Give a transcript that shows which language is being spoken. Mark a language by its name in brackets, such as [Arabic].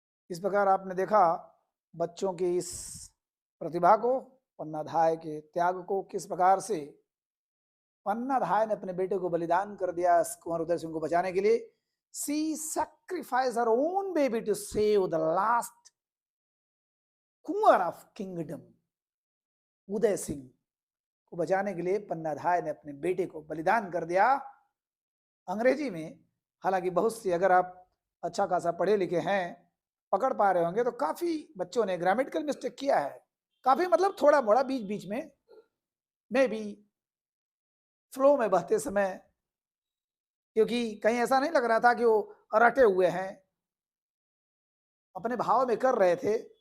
[Hindi] इस प्रकार आपने देखा बच्चों की इस प्रतिभा को, पन्नाधाय के त्याग को, किस प्रकार से पन्नाधाय ने अपने बेटे को बलिदान कर दिया कुंवर उदय सिंह को बचाने के लिए. [English] She sacrificed her own baby to save the last kunwar of kingdom. [Hindi] Uday Singh को बचाने के लिए पन्नाधाय ने अपने बेटे को बलिदान कर दिया. अंग्रेजी में हालांकि बहुत सी, अगर आप अच्छा खासा पढ़े लिखे हैं, पकड़ पा रहे होंगे, तो काफी बच्चों ने ग्रामेटिकल मिस्टेक किया है. काफी मतलब थोड़ा मोड़ा बीच बीच में, मे बी फ्लो में बहते समय, क्योंकि कहीं ऐसा नहीं लग रहा था कि वो रटे हुए हैं, अपने भाव में कर रहे थे.